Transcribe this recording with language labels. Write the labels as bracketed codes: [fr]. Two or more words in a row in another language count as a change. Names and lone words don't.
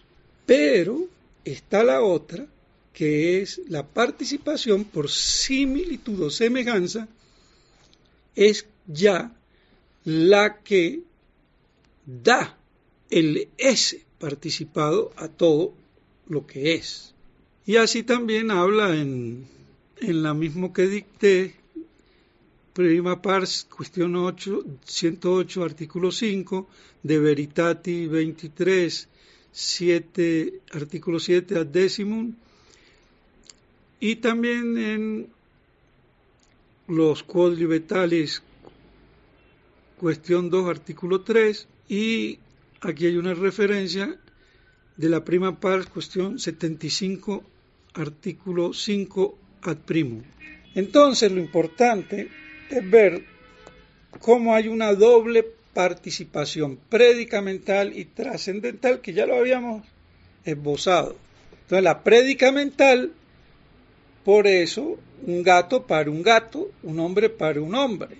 [es] Pero está la otra, que es la participación por similitud o semejanza, es ya la que da el ese participado a todo lo que es. Y así también habla en la mismo que dicté, [la] prima pars, [es] cuestión 108, artículo 5, De Veritati 23, 7, artículo 7, [la] ad decimum, [es] y también en los Quod Libetales, cuestión 2, artículo 3, y aquí hay una referencia de la [la] prima pars, [es] cuestión 75, artículo 5, [la] ad primum. [es] Entonces lo importante es ver cómo hay una doble participación predicamental y trascendental, que ya lo habíamos esbozado. Entonces la predicamental, por eso, un gato para un gato, un hombre para un hombre.